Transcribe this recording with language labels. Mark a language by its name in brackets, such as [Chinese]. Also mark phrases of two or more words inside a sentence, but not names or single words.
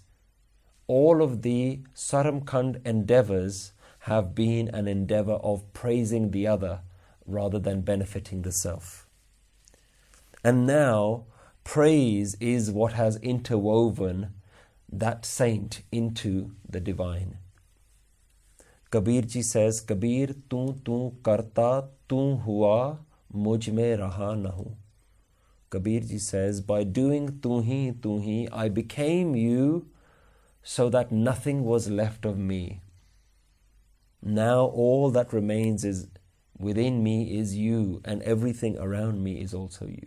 [English] All of the Saramkhand endeavors have been an endeavor of praising the other rather than benefiting the self. And now, praise is what has interwoven that saint into the divine. Kabir ji says, Kabir, [Hindi] तू करता, तू हुआ, मुझ में रहा नहूं. [English] Kabir ji says, by doing [Hindi] तू ही, [English] I became you so that nothing was left of me. Now all that remains is within me is you, and everything around me is also you.